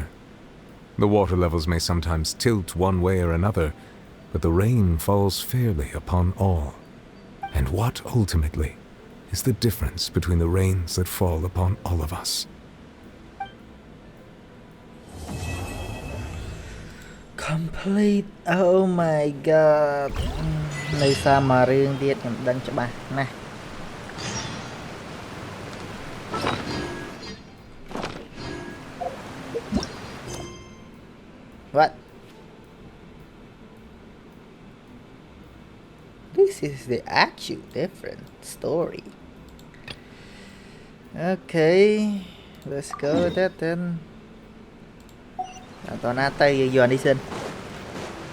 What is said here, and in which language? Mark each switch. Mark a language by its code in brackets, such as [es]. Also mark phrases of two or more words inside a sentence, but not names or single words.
[en] The water levels may sometimes tilt one way or another, but the rain falls fairly upon all. And what, ultimately, is the difference between the rains that fall upon all of us? Complete. Oh my god. [km] នៅសារមួយរឿងទៀតខ្ញុំដឹងច្បាស់ណាស់ What? [en] This is the actual different story. Okay, let's go with that then. [km] តោះណាទៅយើងយកនេះសិន